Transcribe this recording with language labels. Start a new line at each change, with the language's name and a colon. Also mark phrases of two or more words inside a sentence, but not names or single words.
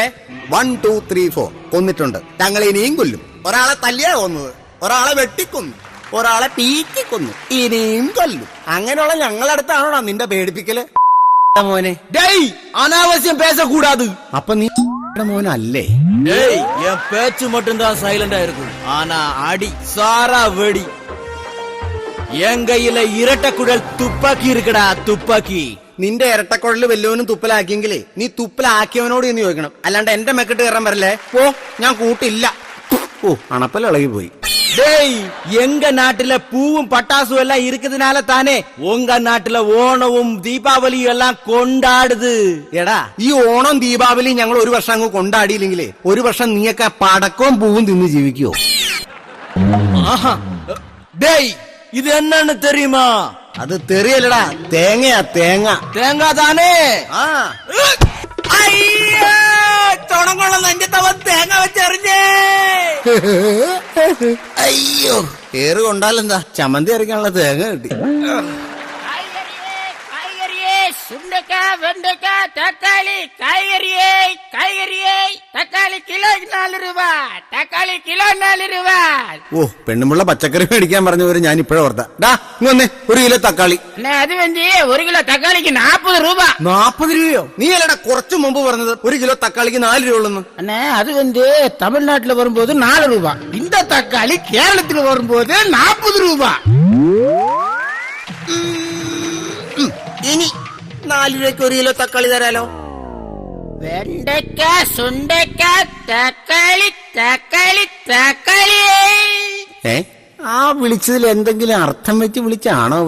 Malayalam: 1 2 3 4 കൊന്നിട്ടുണ്ട്. ഞങ്ങൾ ഇനിയും കൊല്ലും. ഒരാളെ തല്ലിയാ കൊന്നത്, ഒരാളെ വെട്ടിക്കൊന്നു, ഒരാളെ പീക്കിക്കൊന്നു, ഇനിയും കൊല്ലും. അങ്ങനെയുള്ള ഞങ്ങളടുത്താണോടാ നിന്റെ പേടിപ്പിക്കല് മോനെ?
Tamil: அனாவசியம் பேசக்கூடாது.
Malayalam: അപ്പൊ നീ മോനല്ലേ?
Tamil: என் பேச்சு மட்டும்தான் சைலண்டா இருக்கும். ஆனா அடி சாரா வெடி. என் கையில இரட்டக்குழல் துப்பாக்கி இருக்குடா,
Malayalam: തുപ്പാക്കി. നിന്റെ ഇരട്ടക്കുഴല് വല്ലവനും തുപ്പലാക്കിയെങ്കിലേ നീ തുപ്പലാക്കിയവനോട് എന്ന് ചോദിക്കണം. അല്ലാണ്ട് എന്റെ മെക്കെട്ട് കയറാൻ വരല്ലേ. പോ, ഞാൻ കൂട്ടില്ല. ഓ, അണപ്പല ഇളകി പോയി.
Tamil: எங்க நாட்டுல பூவும் பட்டாசும் எல்லாம் இருக்குதுனால தானே உங்க நாட்டுல ஓணവും தீபாவளியும் எல்லாம் கொண்டாடுது.
Malayalam: എടാ, ഈ ഓണം ദീപാവലി ഞങ്ങൾ ഒരു വർഷം അങ്ങ് കൊണ്ടാടിയില്ലെങ്കിലേ ഒരു വർഷം നീയൊക്കെ പടക്കവും പൂവും തിന്ന് ജീവിക്കുവോ? ഇത് എന്നാണ് തെരിയുമാ? അത് തെറിയല്ലടാ, തേങ്ങയാ, തേങ്ങ. തേങ്ങ താനേ. ചുണങ്ങുള്ള നെഞ്ചത്തവൻ തേങ്ങ വെച്ചെറിഞ്ഞേ. അയ്യോ, ഏറ് കൊണ്ടാലെന്താ, ചമ്മന്തി അരയ്ക്കാനുള്ള തേങ്ങ കിട്ടി.
Tamil: சுண்டைக்காய், வெண்டைக்காய், தக்காளி, காய்கறியே, தக்காளி கிலோ 4 ரூபாய், தக்காளி கிலோ 4 ரூபாய்.
Malayalam: ഓ, പെണ്ണുമുള്ള പച്ചക്കറി മേടിക്കാൻ പറഞ്ഞവര് ഞാൻ ഇപ്പോഴും ഓർത്താ. ഡാ, ഇങ്ങ് വന്നേ, 1 കിലോ തക്കാളി. അത് വേണ്ടി 1 കിലോ തക്കാളിക്ക് 40 രൂപ. 40 രൂപയോ? നീ അല്ലടാ കുറച്ചു മുമ്പ് പറഞ്ഞത് 1 കിലോ തക്കാളിക്ക് 4 രൂപ ഉള്ളു.
Tamil: அது வந்து தமிழ்நாட்டுல வரும்போது 4 ரூபாய், இந்த தக்காளி கேரளத்துல வரும்போது 40 ரூபாய்.
Malayalam: ഇനി 4 രൂപയ്ക്ക് 1 കിലോ തക്കാളി തരാലോ. വെണ്ടയ്ക്ക, സുണ്ടയ്ക്ക, തക്കാളി, തക്കാളി, തക്കാളി. ആ വിളിച്ചതിൽ എന്തെങ്കിലും അർത്ഥം വെച്ച് വിളിച്ചാണോ അവൻ?